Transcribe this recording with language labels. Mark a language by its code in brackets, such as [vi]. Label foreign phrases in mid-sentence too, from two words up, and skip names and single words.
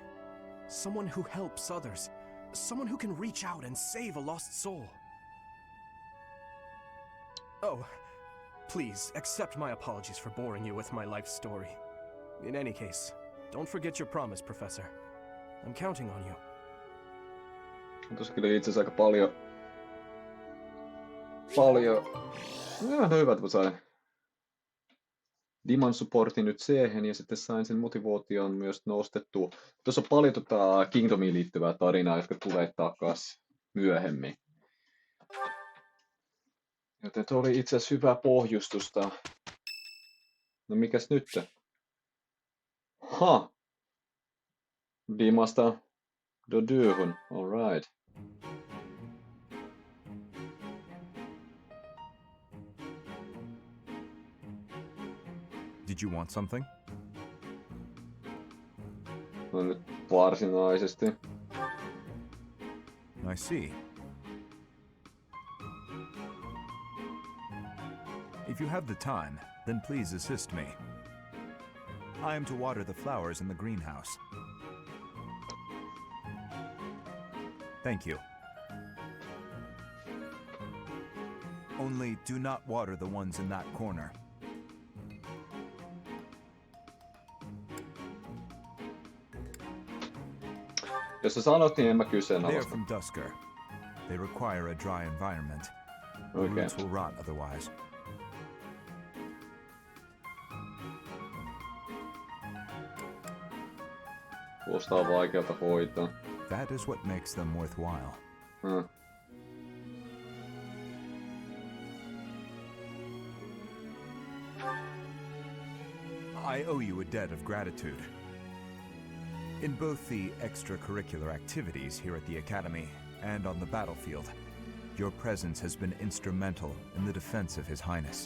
[en] Someone who helps others. Someone who can reach out and save a lost soul. Oh, please, accept my apologies for boring you with my life story. In any case, don't forget your promise, Professor. I'm counting on you. [fi] Tuossa kyllä itse asiassa aika paljon... Hyvä, että sain Diman supportin nyt siihen ja sitten sain sen motivaation myös nostettua. Tuossa on paljon Kingdomiin liittyvää tarinaa, jotka tulee takas myöhemmin. Joten tuo oli itse asiassa hyvää pohjustusta. No mikäs nyt? Ha! Dimasta Dodyhun, alright. [en] Did you want something? [fi] No nyt varsinaisesti. [en] I see. If you have the time, then please assist me. I am to water the flowers in the greenhouse. Thank you. Only do not water the ones in that corner. [fi] Jos sä sanot, niin en mä [en] They are [fi] kyseenalaista. [en] from Dusker. They require a dry environment. The Okay. roots will rot otherwise. [fi] Kuulostaa vaikealta hoitaa. [en] That is what makes them worthwhile. I owe you a debt of gratitude. In both the extracurricular activities here at the Academy and on the battlefield, your presence has been instrumental in the defense of His Highness.